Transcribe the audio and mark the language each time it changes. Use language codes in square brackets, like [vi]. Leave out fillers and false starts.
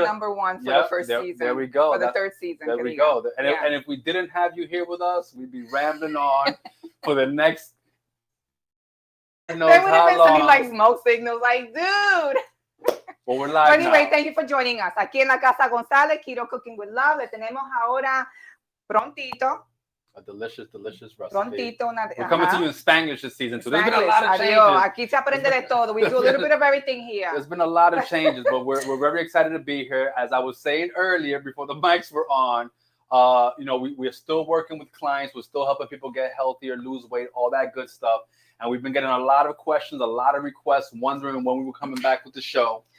[en] number 1 for the first season. There we go. For the third season. There we go. And if we didn't have you here with us, we'd be rambling on for the next. They would have been sending like smoke signals, like, dude. Well, we're live. But anyway, now. thank you for joining us. [es] Aquí en la Casa González, Keto Cooking with Love. Le tenemos ahora prontito. [en] A delicious recipe. [es] Prontito. [en] We're coming to you in Spanglish this season, so there's been a Spanish. lot of changes. [es] Adiós. Aquí se aprende de todo. [en] We do a little bit of everything here. There's been a lot of changes, but we're very excited to be here. As I was saying earlier, before the mics were on, we're still working with clients. We're still helping people get healthier, lose weight, all that good stuff. And we've been getting a lot of questions, a lot of requests, wondering when we were coming back with the show.